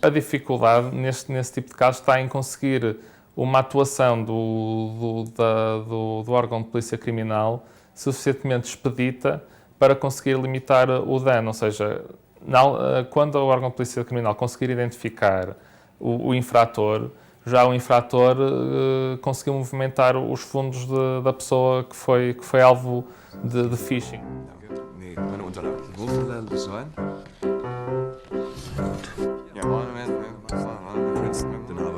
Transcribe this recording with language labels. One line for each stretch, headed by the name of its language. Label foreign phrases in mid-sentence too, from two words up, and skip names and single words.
Portuguese: A dificuldade nesse tipo de casos está em conseguir uma atuação do órgão de polícia criminal suficientemente expedita para conseguir limitar o dano, ou seja, quando o órgão de polícia criminal conseguir identificar o infrator, já o infrator conseguiu movimentar os fundos da pessoa que foi alvo de phishing.
German: Meine Unterlagen. Wo soll er sein? Ja, Princeton, den Harvard.